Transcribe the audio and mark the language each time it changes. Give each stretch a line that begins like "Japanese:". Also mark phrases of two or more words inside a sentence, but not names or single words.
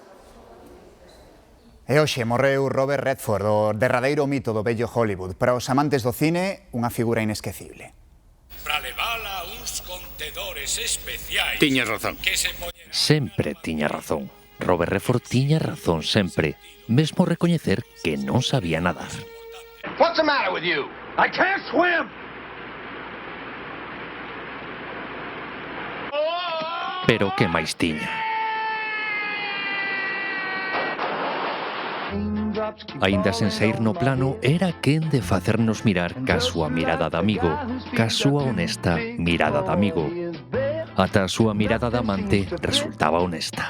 Galician: E hoxe morreu Robert Redford, o derradeiro mito do vello Hollywood. Para os amantes do cine, unha figura inesquecible. Para levala uns contedores especiais. Tiñas razón. Sempre tiña razón. Robert Redford tiña razón sempre. Mesmo recoñecer que non sabía nadar.
English: What's the matter with you? I can't swim.
Galician: pero que máis tiña. Aínda sen saír no plano, era quen de facernos mirar ca súa mirada de amigo, ca súa honesta mirada de amigo. Ata a súa mirada de amante resultaba honesta.